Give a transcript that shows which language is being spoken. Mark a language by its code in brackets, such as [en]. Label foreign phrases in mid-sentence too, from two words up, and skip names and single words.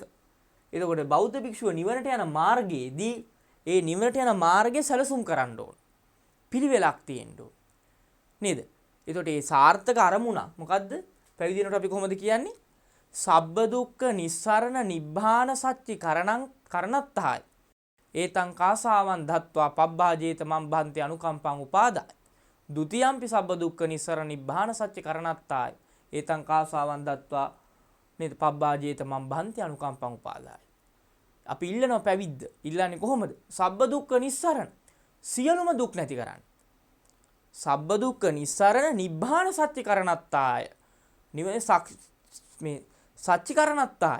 [si] එතකොට බෞද්ධ භික්ෂුව නිවනට යන මාර්ගයේදී ඒ නිවනට යන මාර්ගය සැලසුම් කරන්න ඕන. පිළිවෙලක් තියෙන්න ඕන. නේද? එතකොට මේ සාර්ථක අරමුණ මොකද්ද? පැවිදි වෙනකොට අපි කොහොමද කියන්නේ? [pi] සබ්බ දුක්ඛ නිස්සරණ නිබ්බාන සච්චි කරණත්තාය. ඒතං කාසාවන් ධත්වා පබ්බාජේත මම් භන්ති අනුකම්පං උපාදාය. ဒ ුතියම්පි සබ්බ දුක්ඛ නිස්සරණ නිබ්බාන සච්චි කරණත්තාය. ඒතං කාසාවන් ධත්වා නේද පබ්බාජේත මම් භන්ති අනුකම්පං උපාදාය. [si] අපි ඉල්ලනවා පැවිද්ද. ඉල්ලන්නේ කොහොමද? [pi] සබ්බ දුක්ඛ නිස්සරණ. [si] සියලුම දුක් නැති කරන්න. [pi] සබ්බ දුක්ඛ නිස්සරණ නිබ්බාන සත්‍ය කරණත්තාය. [si] නිවනේ මේ සත්‍ය කරණත්තාය.